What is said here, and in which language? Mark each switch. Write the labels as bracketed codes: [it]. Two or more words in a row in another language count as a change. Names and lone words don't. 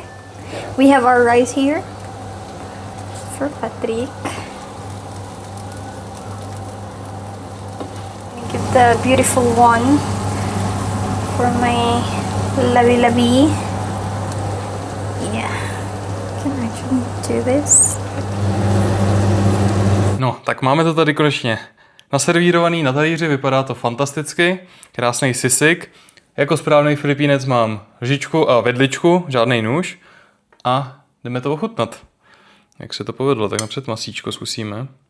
[en] We have our rice here for Patrick. Give the beautiful one for my lovey. Yeah, can actually do this. [cs] No, tak máme to tady konečně naservírovaný na talíři, vypadá to fantasticky, krásný sisig. Jako správný Filipínec mám lžičku a vidličku, žádný nůž a jdeme to ochutnat. Jak se to povedlo, tak napřed masíčko zkusíme.